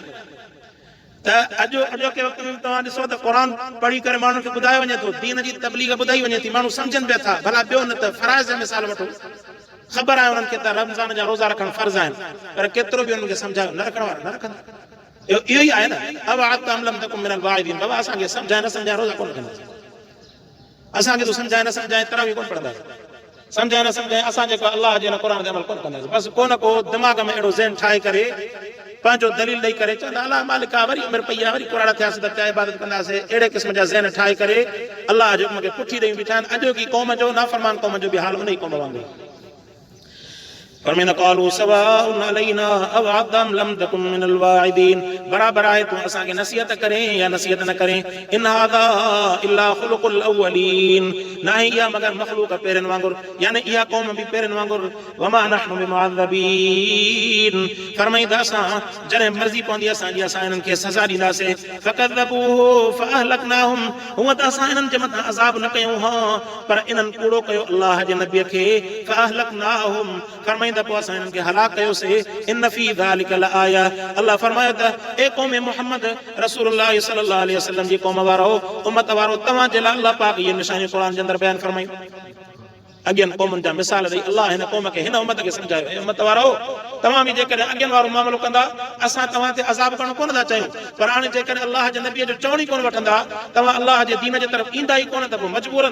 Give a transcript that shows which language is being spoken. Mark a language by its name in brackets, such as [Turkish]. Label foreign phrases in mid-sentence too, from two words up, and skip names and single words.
[Sindhi] त अॼोके वक़्त में तव्हां ॾिसो त क़ुर पढ़ी करे माण्हुनि खे ॿुधायो वञे थो, दीन जी तबलीग ॿुधाई वञे थी, माण्हू सम्झनि पिया था। भला ॿियो न त फराइज़ जा मिसाल वठो, ख़बर आहे उन्हनि खे त रमज़ान जा रोज़ा रखणु फर्ज़ आहिनि, पर केतिरो बि उन्हनि खे सम्झायो न रखण वारा न रखंदा। [Arabic] इहो ई आहे न, أوعظت أم لم تكن من الواعظين. [Sindhi] बाबा असांखे सम्झाए न सम्झाए रोज़ा कोन कंदासीं, असांखे तूं सम्झाए न सम्झाए तरावी कोन पढ़ंदासीं, सम्झाए न सम्झाए असां जेको अलाह जे क़ुर ते अमल कोन कंदासीं। बसि को न को दिमाग़ में अहिड़ो ज़हन ठाहे करे पंहिंजो दलील ॾेई करे चवंदा अलाह मालिक आहे, वरी उमिरि पई आहे, वरी कुराड़ा थियासीं त क्या इबादत कंदासीं। अहिड़े क़िस्म जा ज़हन ठाहे करे अलाह जे हुक्म खे पुठी ॾेई बीठा आहिनि। अॼोकी क़ौम जो नाफ़रमान क़ौम जो बि हाल उन ई क़ौम वांगुरु। [Arabic] फरमाईंदा قالوا سواء علينا أوعظت أم لم تكن من الواعظين. [Sindhi] बराबर आहे तूं असांखे नसीहत करें या नसीहत न करें। [Arabic] إن هذا إلا خلق الأولين. [Sindhi] न आहे इहा मगर मखलूक पहिरियों वांगुरु, यानी इहा क़ौम बि पहिरियों वांगुरु। [Arabic] وما نحن بمعذبين. [Sindhi] फरमाईंदा असां जॾहिं मर्ज़ी पवंदी असांजी असां इन्हनि खे सज़ा ॾींदासीं। [Arabic] فكذبوه فأهلكناهم. [Sindhi] हूअं त असां इन्हनि जे मथां अज़ाब न कयूं हा, पर इन्हनि कूड़ो कयो अल्लाह जे नबीअ खे। फअहलकनाहुम फरमाईंदा पोइ असां इन्हनि खे हलाक कयोसीं। [Arabic] إن في ذلك لآية. [Sindhi] अल्लाह फरमायो त ए क़ौम मुहम्मद रसूलुल्लाह [Arabic] صلى الله عليه وسلم [Sindhi] जी क़ौम वारो, उम्मत वारो, तव्हां जे लाइ अल्लाह पाक इहे निशानियूं क़ुर जे अंदरि बयानु फरमायूं। अॻियनि क़ौमुनि जा मिसाल ॾेई अल्लाह हिन क़ौम खे हिन उम्मत खे सम्झायो, उम्मत वारो तव्हां बि जेकॾहिं अॻियनि वारो मामिलो कंदा, असां तव्हां ते अज़ाब करणु कोन था चाहियूं, पर हाणे जेकॾहिं अल्लाह जे नबीअ जो चवण ई कोन वठंदा, तव्हां अल्लाह जे दीन जे तरफ़ ईंदा ई कोन, त पोइ मजबूरन।